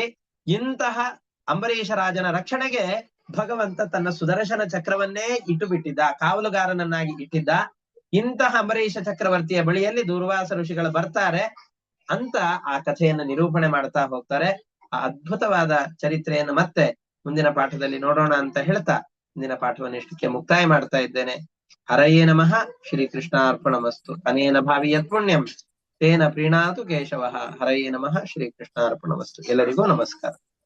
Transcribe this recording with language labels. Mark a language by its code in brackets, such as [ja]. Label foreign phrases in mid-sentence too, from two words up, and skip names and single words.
[kn] ಇಂತಹ ಅಂಬರೀಷ ರಾಜನ ರಕ್ಷಣೆಗೆ ಭಗವಂತ ತನ್ನ ಸುದರ್ಶನ ಚಕ್ರವನ್ನೇ ಇಟ್ಟು ಬಿಟ್ಟಿದ್ದ, ಕಾವಲುಗಾರನನ್ನಾಗಿ ಇಟ್ಟಿದ್ದ. ಇಂತಹ ಅಂಬರೀಷ ಚಕ್ರವರ್ತಿಯ ಬಳಿಯಲ್ಲಿ ದೂರ್ವಾಸ ಋಷಿಗಳು ಬರ್ತಾರೆ ಅಂತ ಆ ಕಥೆಯನ್ನು ನಿರೂಪಣೆ ಮಾಡ್ತಾ ಹೋಗ್ತಾರೆ. ಆ ಅದ್ಭುತವಾದ ಚರಿತ್ರೆಯನ್ನು ಮತ್ತೆ ಮುಂದಿನ ಪಾಠದಲ್ಲಿ ನೋಡೋಣ ಅಂತ ಹೇಳ್ತಾ ಮುಂದಿನ ಪಾಠವನ್ನು ಇಷ್ಟಕ್ಕೆ ಮುಕ್ತಾಯ ಮಾಡ್ತಾ ಇದ್ದೇನೆ. [sa] ಹರಯೇ ನಮಃ. ಶ್ರೀ ಕೃಷ್ಣಾರ್ಪಣಮಸ್ತು. ಅನೇನ ಭಾವಿ ಯತ್ ಪುಣ್ಯಂ ತೇನ ಪ್ರೀಣಾತು ಕೇಶವಃ. ಹರಯೇ ನಮಃ. ಶ್ರೀ ಕೃಷ್ಣಾರ್ಪಣಮಸ್ತು. [kn] ಎಲ್ಲರಿಗೂ ನಮಸ್ಕಾರ.